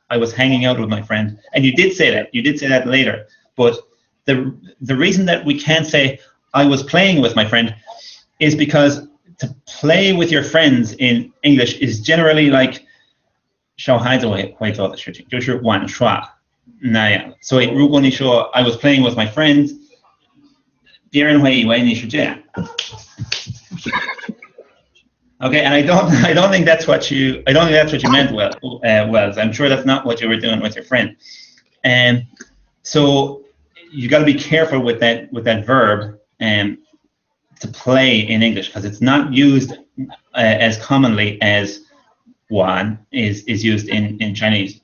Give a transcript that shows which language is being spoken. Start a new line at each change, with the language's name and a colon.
English: I was hanging out with my friend. And you did say that. You did say that later. But the reason that we can't say I was playing with my friend is because to play with your friends in English is generally like
Chinese: 小孩子会做的事情，就是玩耍那样。所以如果你说
English: I was playing with my friends，
Chinese: 别人会以为你是这样。
English: Okay, and I don't think that's what you meant, Wells. I'm sure that's not what you were doing with your friend. And so you got to be careful with that verb to play in English, because it's not used as commonly as 玩 is used in Chinese.